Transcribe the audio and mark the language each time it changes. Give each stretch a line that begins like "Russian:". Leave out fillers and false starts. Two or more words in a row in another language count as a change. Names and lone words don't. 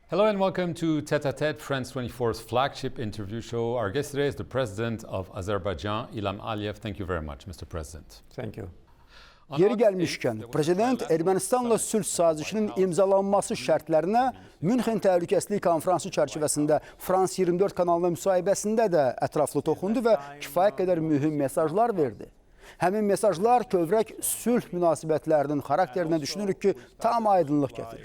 English: Hello and welcome to Tete a Tete, France 24's flagship interview show. Our guest today is the President of Azerbaijan, İlham Aliyev. Thank you very much, Mr. President. Thank you.
Azerbaijani: Yeri gəlmişkən, Prezident Ermənistanla sülh sazişinin imzalanması şərtlərinə Münxen Təhlükəsizlik Konfransı çərçivəsində Frans 24 kanalına müsahibəsində də ətraflı toxundu və kifayət qədər mühüm mesajlar verdi. Həmin mesajlar kövrək sülh münasibətlərinin xarakterinə düşünürük ki, tam aydınlıq gətirir.